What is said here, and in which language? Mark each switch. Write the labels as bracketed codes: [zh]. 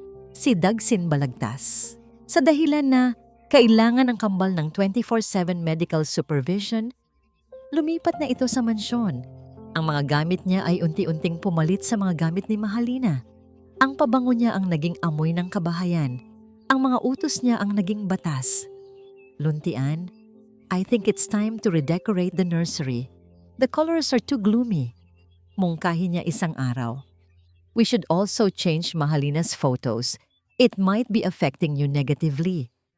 [tl] Si Dagsin Balagtas. Sa dahilan na kailangan ang kambal ng [en] 24/7 medical supervision, [tl] lumipat na ito sa mansyon. Ang mga gamit niya ay unti-unting pumalit sa mga gamit ni Mahalina. Ang pabango niya ang naging amoy ng kabahayan. Ang mga utos niya ang naging batas. [en] Luntian, I think it's time to redecorate the nursery. The colors are too gloomy. [tl] Mungkahi niya isang araw. [en] We should also change Mahalina's photos. It might be affecting you negatively.